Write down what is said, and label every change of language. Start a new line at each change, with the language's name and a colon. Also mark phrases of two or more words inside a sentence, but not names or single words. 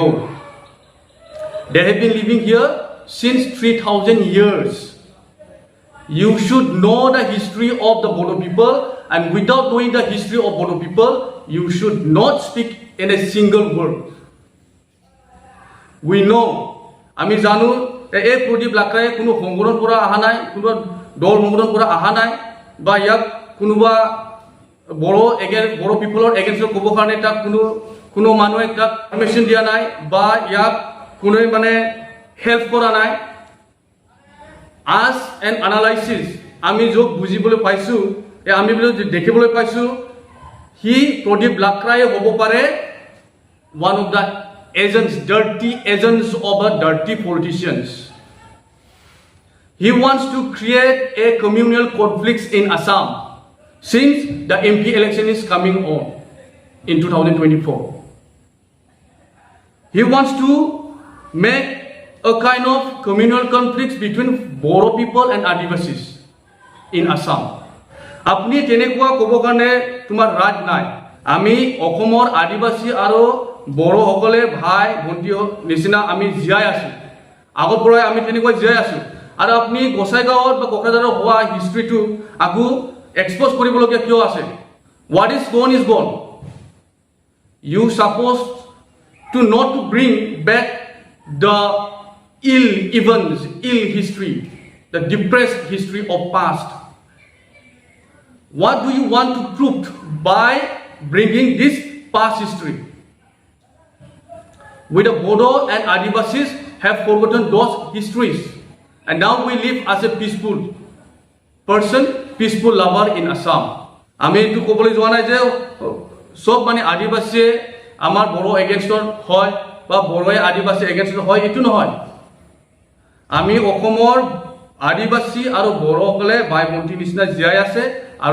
English: They have been living here since 3,000 years. You should know the history of the Bodo people, and without knowing the history of Bodo people, you should not speak in a single word. We know,
Assamese: আমি জানো এই প্রদীপ লাখৰাই কোনো সংগঠন পৰা অহা নাই কোনো দল সংগঠন পৰা অহা নাই বা ইয়াক কোনোবা বড়
English: people against
Assamese: ক'ব কাৰণে তাক কোনো মানুহে তাক পাৰমিশ্যন দিয়া নাই বা ইয়াক কোনোৱে মানে হেল্প কৰা নাই
English: as an analysis
Assamese: আমি যোগ বুজিবলৈ পাইছো আমি দেখিবলৈ পাইছো হি প্ৰদীপ লাখৰাই হ'ব পাৰে
English: one of the dirty agents of the dirty politicians. He wants to create a communal conflict in Assam since the MP election is coming on in 2024. He wants to make a kind of communal conflicts between Bodo people and Adivasis in Assam.
Assamese: আপনি তেনেকুৱা ক'ব কাৰণে তোমাৰ ৰাজ নাই আমি অসমৰ আদিবাসী আৰু বড়ো সকলে ভাই ভণ্টি নিচিনা আমি জীয়াই আছো আগৰ পৰাই আমি তেনেকুৱা জীয়াই আছো আৰু আপুনি গোসাইগাঁৱত বা কোকৰাঝাৰত হোৱা হিষ্ট্ৰীটো আগু এক্সপ'জ কৰিবলগীয়া কিয় আছে
English: what is gone you supposed to not to bring back the ill events ill history the depressed history of past. What do you want to prove by bringing this past history? We the Bodo and Adivasis have forgotten those histories and now we live as a peaceful person, peaceful lover in Assam.
Assamese: আমি এইটো ক'বলৈ যোৱা নাই যে সব মানে আদিবাসী আমাৰ বড়ো এগেইনষ্টৰ হয় বা বড়োৱে আদিবাসী এগেইনষ্টৰ হয় এইটো নহয় আমি অসমৰ আদিবাসী আৰু বড়োসকলে ভাই ভণ্টি নিচিনা জীয়াই আছে আৰু